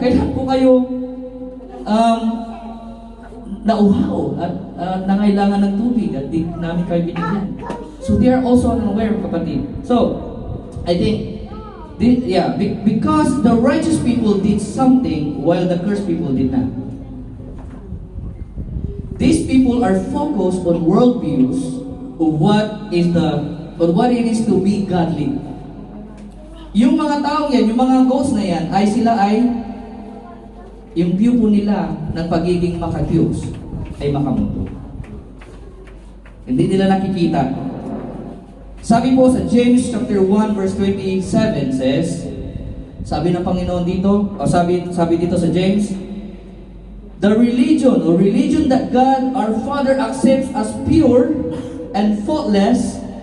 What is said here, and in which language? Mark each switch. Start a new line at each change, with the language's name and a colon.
Filipino: Kailan po kayo nauhaw at nangailangan ng tubig at di namin kayo binigyan?
English: So, they are also unaware, kapatid. So, I think, because the righteous people did something while the cursed people did not. These people are focused on worldviews of what it is to be godly.
Filipino: Yung mga taong yan, yung mga ghosts na yan, sila ay yung view po nila ng pagiging maka-Diyos ay makamundo. Hindi nila nakikita. Sabi po sa
English: James chapter 1 verse 27 says,
Filipino: sabi ng Panginoon dito, sabi dito sa
English: James, the religion that God our Father accepts as pure and faultless,